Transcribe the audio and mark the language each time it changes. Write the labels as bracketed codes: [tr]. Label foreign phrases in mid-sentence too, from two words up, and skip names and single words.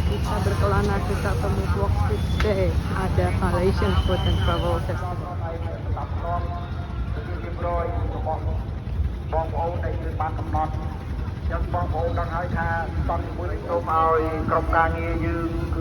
[ms] berkelana kita temu Walk Tuesday, ada Malaysian Food and Travel Festival. [km] បងប្អូនដែលយើងបានកំណត់ចឹងបងប្អូនដឹងហើយថាតន់មួយសូមឲ្យក្រុមការងារយើងគឺ